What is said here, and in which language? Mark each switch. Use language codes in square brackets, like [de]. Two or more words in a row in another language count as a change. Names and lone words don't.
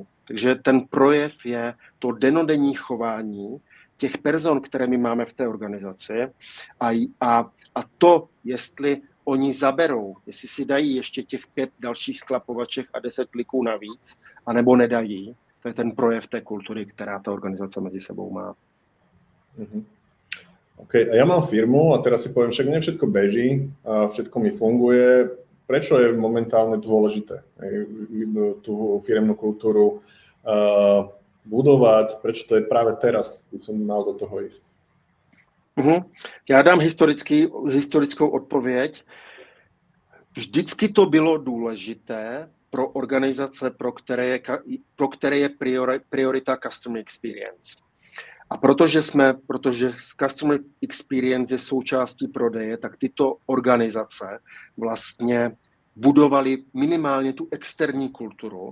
[cs] Takže ten projev je to dennodenní chování těch person, které my máme v té organizaci a to, jestli oni zaberou, jestli si dají ještě těch 5 dalších sklapovaček a 10 kliků navíc, anebo nedají, to je ten projev té kultury, která ta organizace mezi sebou má. [sk] OK, a ja mám firmu a teraz si poviem, však mne všetko beží a všetko mi funguje. Prečo je momentálne dôležité tú firemnú kultúru budovať? Prečo to je práve teraz, by som mal do toho ísť? [cs] Já dám historickou odpověď. Vždycky to bylo důležité pro organizace, pro které je priorita [en] Customer Experience. [cs] A protože [en] Customer Experience [cs] je součástí prodeje, tak tyto organizace vlastně budovali minimálně tu externí kulturu.